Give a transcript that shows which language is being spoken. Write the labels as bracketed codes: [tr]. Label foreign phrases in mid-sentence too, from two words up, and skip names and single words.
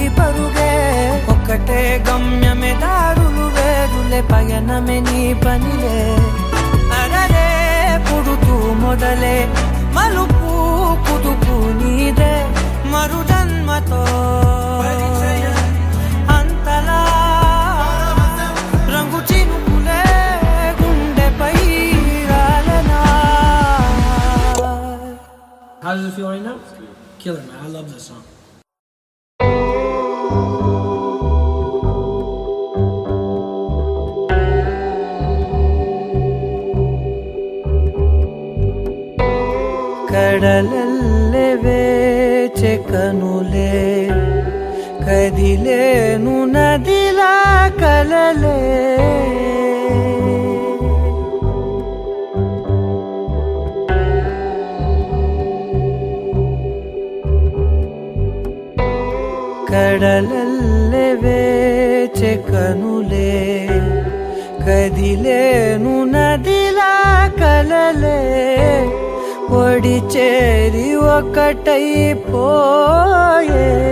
[te] పరుగే ఒకటే గమ్యమే దారులు వేరులే పయనమే నీ పనిలే అలలే పుడుతూ మొదలే మలుపు కుదుపు నీదే మరు జన్మతో అంతలా రంగు చినుకులే గుండెపై రాలనా. [en] How's it feeling now? Killer, man. I love that song. [te] కడలల్లే వేచే కనులే కదిలేను నదిలా కలలే కడలల్లే వేచే కనులే కదిలేను నదిలా కలలే ఒడి చేరి ఒకటైపోయే